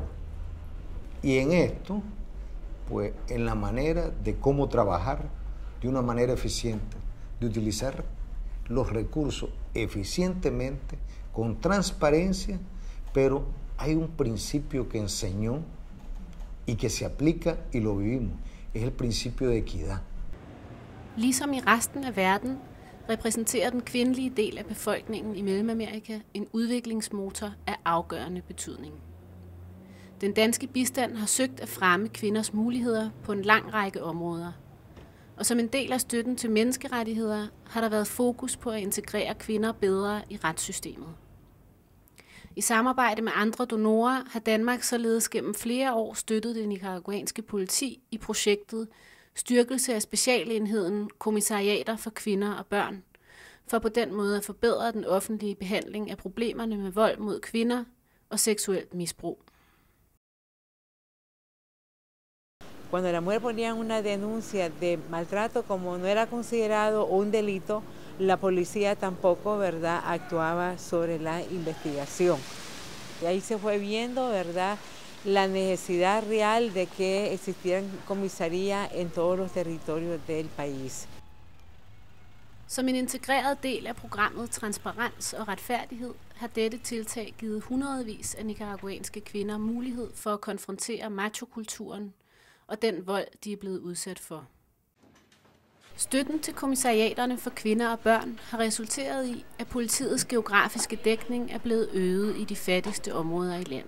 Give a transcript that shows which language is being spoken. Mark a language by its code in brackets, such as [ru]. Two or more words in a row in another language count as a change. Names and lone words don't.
[es] Y en esto, pues en la manera de cómo trabajar de una manera eficiente, de utilizar los recursos eficientemente, con transparencia, pero hay un principio que enseñó y que se aplica y lo vivimos. Es el principio de equidad. [da] Ligesom i resten af verden repræsenterer den kvindelige del af befolkningen i Mellemamerika en udviklingsmotor af afgørende betydning. Den danske bistand har søgt at fremme kvinders muligheder på en lang række områder. Og som en del af støtten til menneskerettigheder har der været fokus på at integrere kvinder bedre i retssystemet. I samarbejde med andre donorer har Danmark således gennem flere år støttet det nicaraguanske politi i projektet Styrkelse af specialenheden Kommissariater for kvinder og børn, for på den måde at forbedre den offentlige behandling af problemerne med vold mod kvinder og seksuelt misbrug. [es] Cuando la mujer ponía una denuncia de maltrato, como no era considerado un delito, la policía tampoco, ¿verdad?, actuaba sobre la investigación. Y ahí se fue viendo, ¿verdad?, la necesidad real de que existieran comisarías en todos los territorios del país. [da] Som en integreret del af programmet Transparens og Retfærdighed har dette tiltag givet hundredvis af nicaraguanske kvinder mulighed for at konfrontere machokulturen og den vold, de er blevet udsat for. Støtten til kommissariaterne for kvinder og børn har resulteret i, at politiets geografiske dækning er blevet øget i de fattigste områder i landet.